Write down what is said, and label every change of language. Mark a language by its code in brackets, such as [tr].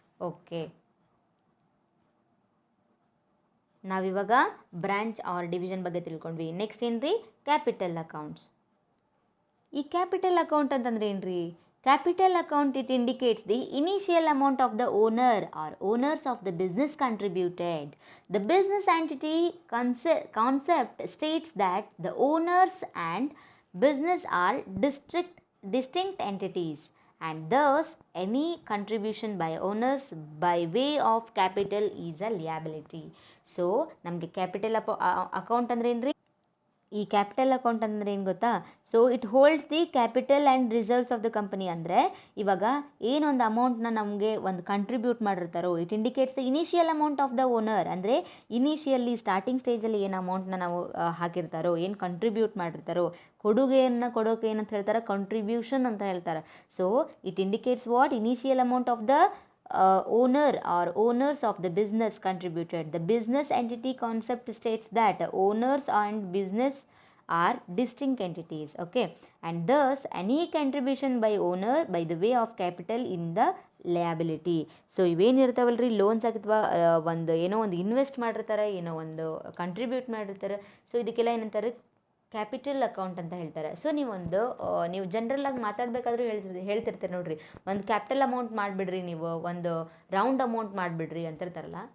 [kn] Okay, ನಾವಿವಾಗ branch R division ಬಗ್ಗೆ ತಿಳ್ಕೊಂಡ್ವಿ. [en] Next ಏನ್ರಿ, capital accounts. [kn] ಈ ಕ್ಯಾಪಿಟಲ್ ಅಕೌಂಟ್ ಅಂತಂದ್ರೆ ಏನ್ರಿ, [en] Capital account it indicates the initial amount of the owner or owners of the business contributed. The business entity concept states that the owners and business are distinct entities, and thus any contribution by owners by way of capital is a liability. So [kn] ನಮಗೆ capital account ಅಂದ್ರೆ ಏನ್ರಿ, ಈ capital account ಅಂದರೆ ಏನು ಗೊತ್ತಾ, [en] So it holds the capital and reserves of the company. [kn] ಅಂದರೆ ಇವಾಗ ಏನೊಂದು ಅಮೌಂಟ್ನ ನಮಗೆ ಒಂದು contribute ಮಾಡಿರ್ತಾರೋ, [en] It indicates the initial amount of the owner. [kn] ಅಂದರೆ ಇನಿಷಿಯಲಿ ಸ್ಟಾರ್ಟಿಂಗ್ ಸ್ಟೇಜಲ್ಲಿ ಏನು ಅಮೌಂಟ್ನ ನಾವು ಹಾಕಿರ್ತಾರೋ, ಏನು ಕಂಟ್ರಿಬ್ಯೂಟ್ ಮಾಡಿರ್ತಾರೋ, ಕೊಡುಗೆಯನ್ನು ಕೊಡೋಕೆ ಏನಂತ ಹೇಳ್ತಾರೆ, ಕಂಟ್ರಿಬ್ಯೂಷನ್ ಅಂತ ಹೇಳ್ತಾರೆ. [en] So it indicates what, initial amount of the owner or owners of the business contributed. The business entity concept states that owners and business are distinct entities. Okay, and thus any contribution by owner by the way of capital in the liability. [kn] So ಇವೇನಿರ್ತಾವಲ್ರಿ, loans ಆಗಿತ್ವಾ ಒಂದು ಏನೋ ಒಂದು invest ಮಾಡಿರ್ತಾರೆ, ಏನೋ ಒಂದು contribute ಮಾಡಿರ್ತಾರೆ. So ಇದಕ್ಕೆಲ್ಲ ಏನಂತಾರೆ, capital account ಅಂತ ಹೇಳ್ತಾರೆ. ಸೊ ನೀವು ಜನರಲ್ಲಾಗಿ ಮಾತಾಡಬೇಕಾದ್ರೂ ಹೇಳ್ತಿರ್ತೀರಿ ನೋಡ್ರಿ, ಒಂದು ಕ್ಯಾಪಿಟಲ್ ಅಮೌಂಟ್ ಮಾಡಿಬಿಡ್ರಿ, ನೀವು ಒಂದು ರೌಂಡ್ ಅಮೌಂಟ್ ಮಾಡಿಬಿಡ್ರಿ ಅಂತಿರ್ತಾರಲ್ಲ.